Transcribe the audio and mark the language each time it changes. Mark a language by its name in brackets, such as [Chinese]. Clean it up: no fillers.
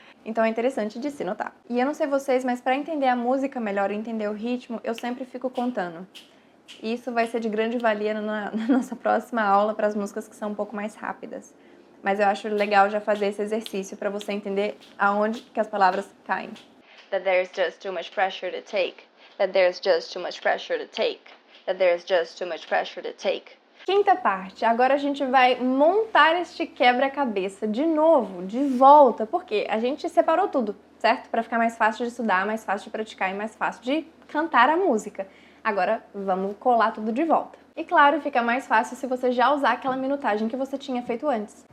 [Portuguese] Então é interessante de se notar. E eu não sei vocês, mas para entender a música melhor e entender o ritmo, eu sempre fico contando. E isso vai ser de grande valia na nossa próxima aula para as músicas que são um pouco mais rápidas. Mas eu acho legal já fazer esse exercício para você entender aonde que as palavras caem. [English] That there's just too much pressure to take. That there's just too much pressure to take. That there's just too much pressure to take. [Portuguese] Quinta parte. Agora a gente vai montar este quebra-cabeça de novo, de volta, porque a gente separou tudo, certo? Para ficar mais fácil de estudar, mais fácil de praticar e mais fácil de cantar a música. Agora vamos colar tudo de volta. E claro, fica mais fácil se você já usar aquela minutagem que você tinha feito antes.